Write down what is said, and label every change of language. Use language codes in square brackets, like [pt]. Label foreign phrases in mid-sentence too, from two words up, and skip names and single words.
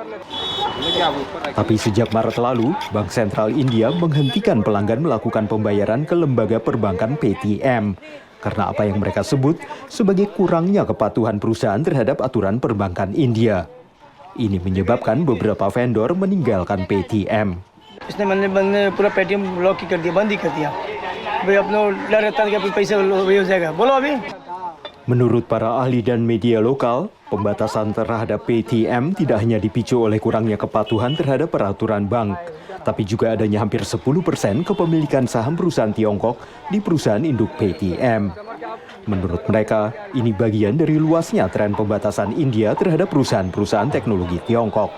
[id] Tapi sejak Maret lalu, Bank Sentral India menghentikan pelanggan melakukan pembayaran ke lembaga perbankan PayTM, karena apa yang mereka sebut sebagai kurangnya kepatuhan perusahaan terhadap aturan perbankan India. Ini menyebabkan beberapa vendor meninggalkan PayTM. [hi] इसने मैंने पूरा पेटीएम लॉक कर दिया, बंद ही कर दिया। भाई अपना डर रहता है कि पैसा हो जाएगा। बोलो अभी। [id] Menurut para ahli dan media lokal, pembatasan terhadap PayTM tidak hanya dipicu oleh kurangnya kepatuhan terhadap peraturan bank, tapi juga adanya hampir 10% kepemilikan saham perusahaan Tiongkok di perusahaan induk PayTM. Menurut mereka, ini bagian dari luasnya tren pembatasan India terhadap perusahaan-perusahaan teknologi Tiongkok.